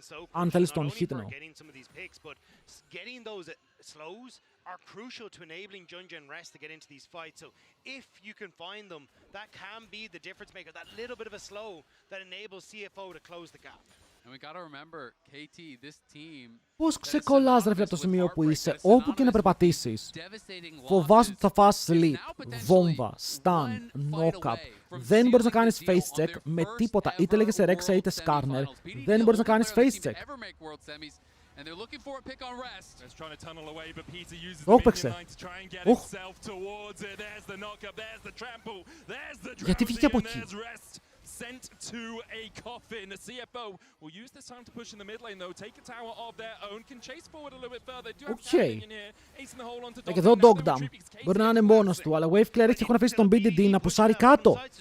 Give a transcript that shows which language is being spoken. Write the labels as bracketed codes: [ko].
[el] Αν θέλεις τον hit εννοώ. [en] Are crucial to enabling Junja and Rest to get into these fights. So if you can find them, that can be the difference maker. That little bit of a slow that enables CFO to close the gap. And we gotta remember, KT, this team. [el] Πώς ξεκολλάς, ρε φίλε, από το σημείο που είσαι, όπου και να περπατήσεις. Φοβάσαι ότι θα φας sleep, βόμβα, stun, knock-up. Δεν μπορείς να κάνεις face check με τίποτα. Είτε λέγεσαι Rek'Sai είτε Skarner. Δεν μπορείς να κάνεις face check. [en] And they're looking for a pick on Rest. He's trying to tunnel away, but Peter uses the minion line to try and get himself towards it. There's the knock-up, there's the trample, there's the drowsy, and there's Rest sent to a coffin. The CFO will use this time to push in the mid lane, though. Take a tower of their own, can chase forward a little bit further. Do have tapping in here. Ace in the hole onto [el] Και εδώ Dogdam. Μπορεί να είναι μόνος του, αλλά Wave Cleric έχουν αφήσει τον BDD να πουσάρει κάτω.